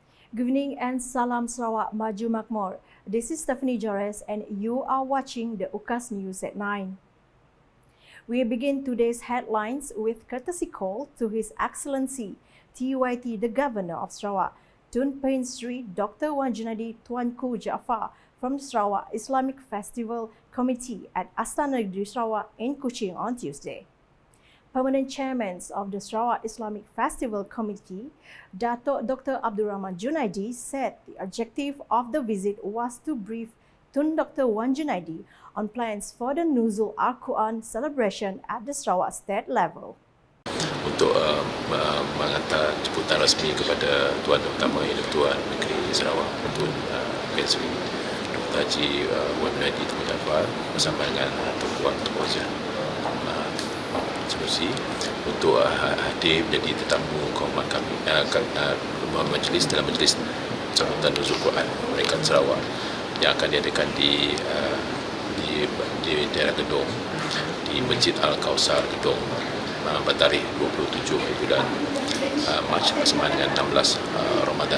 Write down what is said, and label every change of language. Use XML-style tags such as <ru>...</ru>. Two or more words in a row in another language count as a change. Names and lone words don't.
<en>Good evening and</en> <ms>Salam Sarawak Maju Makmur.</ms> <en>This is Stephanie Jores and you are watching the UKAS News at 9. We begin today's headlines with courtesy call to His Excellency TUIT, the Governor of Sarawak, Tun Pehin Sri Dr. Wan Junaidi Tuanku Jaafar from the Sarawak Islamic Festival Committee at Astana Negeri Sarawak in Kuching on Tuesday. Permanent Chairman of the Sarawak Islamic Festival Committee, Datuk Dr. Abdul Rahman Junaidi, said the objective of the visit was to brief Tun Dr. Wan Junaidi on plans for the Nuzul Al-Quran celebration at the Sarawak state level.</en> <ms>Untuk menghantar jemputan rasmi kepada Tuan Utama Yang Tuan Negeri Sarawak, Tun Pehin Sri Dr. Haji Wan Junaidi Tuan Jaafar bersama dengan Tuan Wazir Subsidy untuk hadir menjadi tetamu kehormat kami majlis dalam majlis sambutan Nuzul Quran mereka Sarawak yang akan diadakan di daerah Gedong di Masjid Al-Kausar Gedong pada tarikh 27 bulan Mac bersamaan dengan 16 Ramadan.</ms>